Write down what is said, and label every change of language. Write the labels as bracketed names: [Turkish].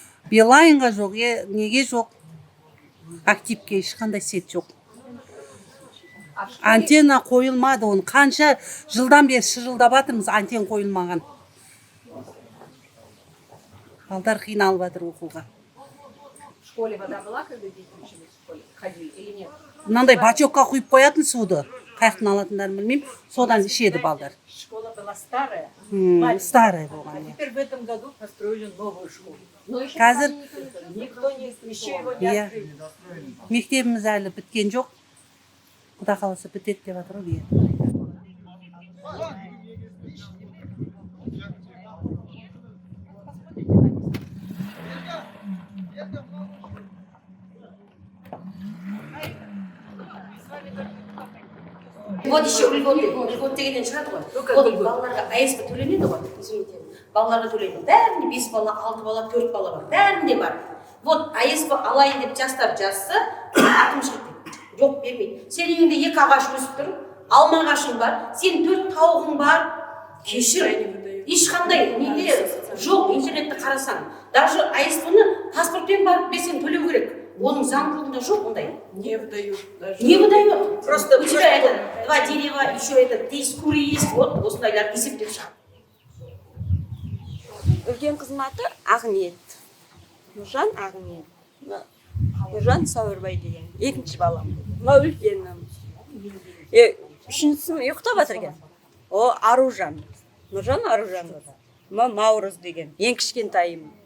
[Kazakh] Билайнға жоқ, неге жоқ. Активке ешқандай сет жоқ. Антенна қойылмады, оны қанша жылдан бері шырылдап жатырмыз, антенна қойылмаған. Балдар қиналып жатыр оқуға. [Russian] В школе вода была, когда дети учились в школе? Ходили или нет? [Kazakh] Мынандай бачокқа құйып қоятын суды. Қаяқтан алатындарын білмеймін, содан ішеді балдар. [Russian] Школа была старая. Старая [Kazakh] болған. [Russian] А теперь в этом году построили новую школу. Но еще [Kazakh] Қазір [Russian] никто не еще его не открыл. [Kazakh] мектебіміз әлі біткен жоқ. Құда қаласа бітеді деп жатыр ғой. [Russian] Вот еще льгот [Kazakh] дегеннен шығады ғой. Ол балаларға АСП төленеді ғой. [Russian] Извините. [Kazakh] Балаларға төленеді. Бәрінде 5 бала, 6 бала, 4 бала бар. Бәрінде бар. Вот АСП алайын деп жастар жазса, әкімшілік жоқ бермейді. Сен үйіңде 2 ағаш өсіп тұр, алма ағашың бар, сен 4 тауығың бар. Кешір. Ешқандай неде жоқ, интернетті қарасаң. Даже АСП-ны паспортпен барып берсең төлеу керек. Оның заңдылығында жоқ ондай. [Russian] Не выдают даже. Не выдают. Просто у тебя это 2 дерева, еще это 10 куры есть. [Kazakh] Вот осындайлар есептеп шығады. Үлкен қызматы Ақниет. Нұржан Ақниет. Нұржан Сауырбай деген. Екінші балам. Мына үлкенім. Үшіншісі ұйықтап жатыр екен. О Аружан. Нұржан Аружан. Мына Наурыз деген. Ең кішкентайым.